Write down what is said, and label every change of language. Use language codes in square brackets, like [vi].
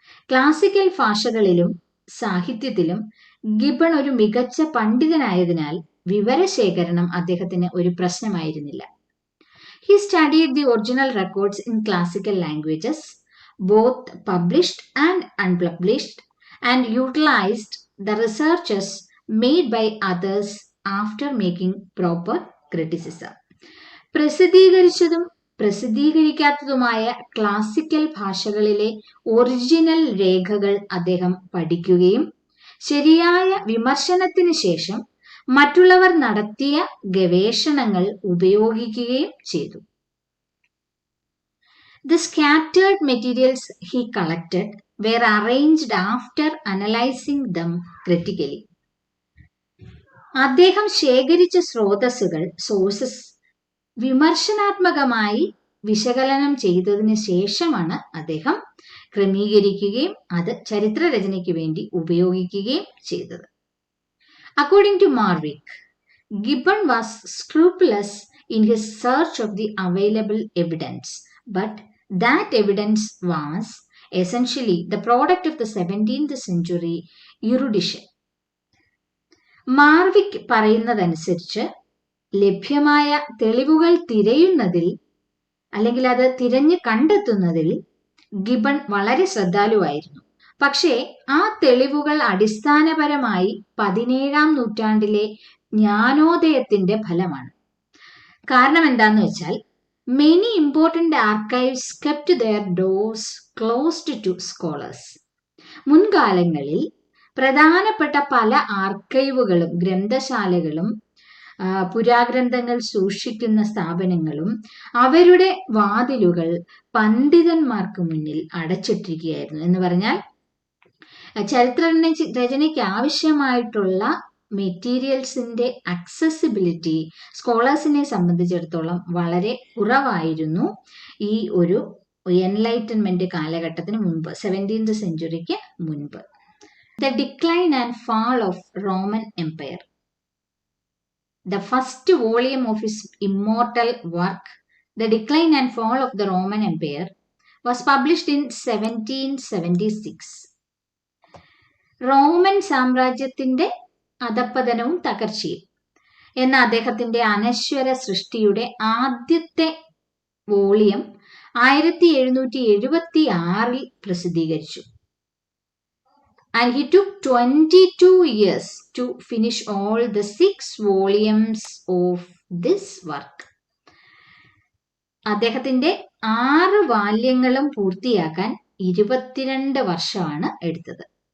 [ml] Classical ഭാഷകളിലും സാഹിത്യത്തിലും Given ഒരു മികച്ച പണ്ഡിതനായതിനാൽ വിവരശേഖരണം അദ്ദേഹത്തിന് ഒരു പ്രശ്നമായിരുന്നില്ല. [en] He studied the original records in classical languages, both published and unpublished, and utilized the researches made by others after making proper criticism. [ml] പ്രസിദ്ധീകരിച്ചതും പ്രസിദ്ധീകരിക്കാത്തതുമായ classical ഭാഷകളിലെ original രേഖകൾ അദ്ദേഹം പഠിക്കുകയും ശരിയായ വിമർശനത്തിന് ശേഷം മറ്റുള്ളവർ നടത്തിയ ഗവേഷണങ്ങൾ ഉപയോഗിക്കുകയും ചെയ്തു. [en] The scattered materials he collected were arranged after analyzing them critically. [ml] അദ്ദേഹം ശേഖരിച്ച സോഴ്സസ് വിമർശനാത്മകമായി വിശകലനം ചെയ്തതിന് ശേഷമാണ് അദ്ദേഹം ക്രമീകരിക്കുകയും അത് ചരിത്രരചനയ്ക്ക് വേണ്ടി ഉപയോഗിക്കുകയും ചെയ്തത്. [en] According to Marwick, Gibbon was scrupulous in his search of the available evidence, but that evidence was essentially the product of the 17th century erudition. [ml] മാർവിക് പറയുന്നതനുസരിച്ച് ലഭ്യമായ തെളിവുകൾ തിരയുന്നതിൽ അല്ലെങ്കിൽ അത് തിരഞ്ഞു കണ്ടെത്തുന്നതിൽ ഗിബൺ വളരെ ശ്രദ്ധാലുവായിരുന്നു. പക്ഷേ ആ തെളിവുകൾ അടിസ്ഥാനപരമായി 17ാം നൂറ്റാണ്ടിലെ ജ്ഞാനോദയത്തിന്റെ ഫലമാണ്. കാരണം എന്താന്ന് വെച്ചാൽ [en] many important archives kept their doors closed to scholars. [ml] മുൻകാലങ്ങളിൽ പ്രധാനപ്പെട്ട പല ആർക്കൈവുകളും ഗ്രന്ഥശാലകളും പുരാഗ്രന്ഥങ്ങൾ സൂക്ഷിക്കുന്ന സ്ഥാപനങ്ങളും അവരുടെ വാതിലുകൾ പണ്ഡിതന്മാർക്ക് മുന്നിൽ അടച്ചിട്ടിരിക്കുകയായിരുന്നു. എന്ന് പറഞ്ഞാൽ ചരിത്രരചനയ്ക്ക് ആവശ്യമായിട്ടുള്ള മെറ്റീരിയൽസിന്റെ അക്സസിബിലിറ്റി സ്കോളേഴ്സിനെ സംബന്ധിച്ചിടത്തോളം വളരെ കുറവായിരുന്നു ഈ ഒരു എൻലൈറ്റൻമെന്റ് കാലഘട്ടത്തിന് മുൻപ്, 17th സെഞ്ചുറിക്ക് മുൻപ്. [en] The decline and fall of Roman Empire. The first volume of his immortal work, The Decline and Fall of the Roman Empire, was published in 1776. [ml] Roman സാമ്രാജ്യത്തിന്റെ അധപ്പതനവും തകർച്ചയും എന്ന അദ്ദേഹത്തിന്റെ അനശ്വര സൃഷ്ടിയുടെ ആദ്യത്തെ വോളിയം 1776 പ്രസിദ്ധീകരിച്ചു. [en] And he took 22 years to finish all the 6 volumes of this work. [ml] അദ്ദേഹത്തിന്റെ 6 വാല്യങ്ങളും പൂർത്തിയാക്കാൻ 22 വർഷമാണ് എടുത്തത്.